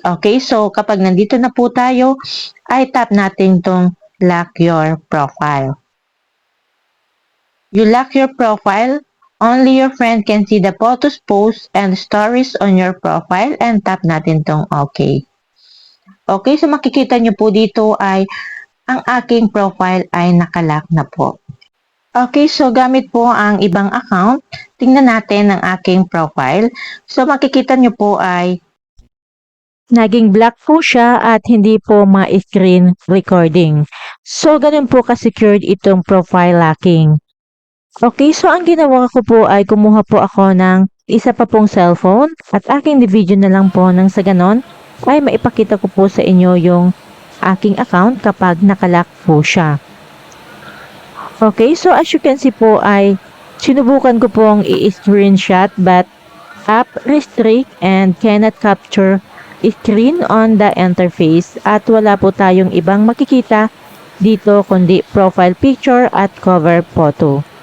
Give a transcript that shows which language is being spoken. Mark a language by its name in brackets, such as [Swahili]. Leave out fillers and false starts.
[Filipino] Okay, so kapag nandito na po tayo, ay tap natin tong [English] lock your profile. You lock your profile. Only your friend can see the photos, posts, and stories on your profile and [Filipino] tap natin tong [English] OK. [Filipino] Okay, so makikita nyo po dito ay ang aking profile ay nakalock na po. Okay, so gamit po ang ibang account, tingnan natin ang aking profile. So makikita nyo po ay naging black po siya at hindi po ma-screen recording. So ganun po ka-secured itong profile locking. Okay, so ang ginawa ko po ay kumuha po ako ng isa pa pong cellphone at aking video na lang po nang sa ganon ay maipakita ko po sa inyo yung aking account kapag nakalock po siya. Okay, so [English] as you can see [Filipino] po ay sinubukan ko pong i-screenshot [English] but app restrict and cannot capture screen on the interface [Filipino] at wala po tayong ibang makikita dito kundi profile picture at cover photo.